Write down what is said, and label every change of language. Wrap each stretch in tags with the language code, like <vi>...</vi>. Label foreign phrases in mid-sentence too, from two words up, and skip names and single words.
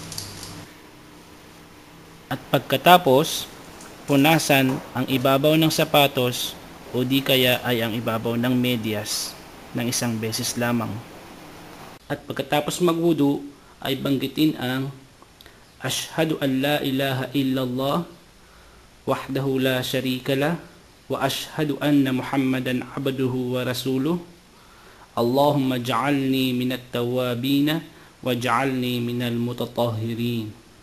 <tl>At pagkatapos, punasan ang ibabaw ng sapatos o di kaya ay ang ibabaw ng medyas ng 1 beses lamang. At pagkatapos magwudu ay banggitin ang</tl> <ar>أشهد أن لا إله إلا الله وحده لا شريك له وأشهد أن محمدا عبده ورسوله. اللهم اجعلني من التوابين واجعلني من المتطهرين.</ar>